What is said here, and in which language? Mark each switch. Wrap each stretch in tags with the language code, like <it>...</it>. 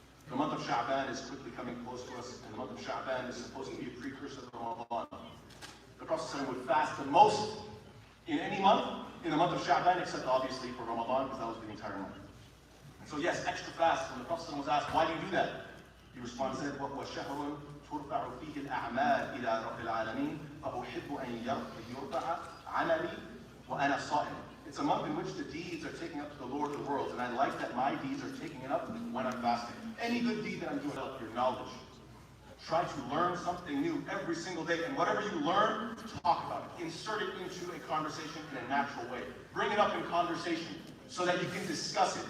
<en>The month of Sha'ban is quickly coming close to us, and the month of Sha'ban is supposed to be a precursor to Ramadan. The Prophet would fast the most in any month, in the month of Sha'ban, except obviously for Ramadan, because that was the entire month. And so yes, extra fast. When the Prophet was asked, why do you do that? He responded, said,</en> <ar>وَهُوَ شَهْرٌ تُرْفَعُ فِيهِ الْأَعْمَالِ إِلَىٰ رَبِّ الْعَالَمِينَ فَأُحِبُّ أَن يُرْفَعَ عَمَلِي وَأَنَا صَائِمٌ.</ar> <en>It's a month in which the deeds are taken up to the Lord of the worlds, and I like that my deeds are taking it up when I'm fasting. Any good deed that I'm doing, develop your knowledge. Try to learn something new every single day, and whatever you learn, talk about it. Insert it into a conversation in a natural way. Bring it up in conversation so that you can discuss it.</en>